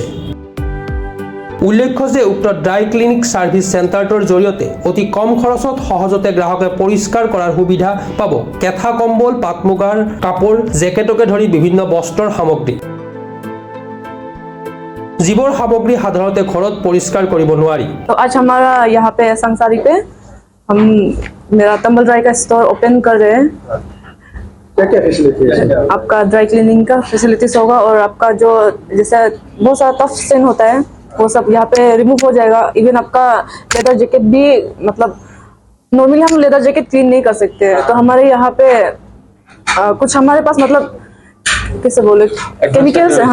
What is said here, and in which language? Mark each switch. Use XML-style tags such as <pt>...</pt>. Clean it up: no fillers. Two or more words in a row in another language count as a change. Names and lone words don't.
<as>উল্লেখ্য যে উক্ত</as> <en>dry clinic service</en> <as>চেণ্টাৰটোৰ জৰিয়তে অতি কম খৰচত সহজতে গ্ৰাহকে পৰিষ্কাৰ কৰাৰ সুবিধা পাব কেঁথা কম্বল, পাট মুগাৰ কাপোৰ, জেকেটকে ধৰি বিভিন্ন বস্ত্ৰৰ সামগ্ৰী, যিবোৰ সামগ্ৰী সাধাৰণতে ঘৰত পৰিষ্কাৰ কৰিব নোৱাৰি।</as> <hi>आज हमारा यहाँ पे संसारी पे हम मेरा तंबल ड्राई का स्टोर ओपन कर रहे हैं। क्या फैसिलिटी है? आपका</hi> <en>dry cleaning</en> <hi>का फैसिलिटीज होगा और आपका जो जैसे बहुत सारा</hi> <en>tough stain</en> <hi>होता है वो सब यहाँ पे रिमूव हो जाएगा। इवन आपका</hi> <en>leather jacket</en> <hi>भी, मतलब नॉर्मली हम</hi> <en>leather jacket</en> <hi>क्लीन नहीं कर सकते हैं, तो हमारे यहाँ पे कुछ हमारे पास मतलब कैसे बोले केमिकल्स है।</hi>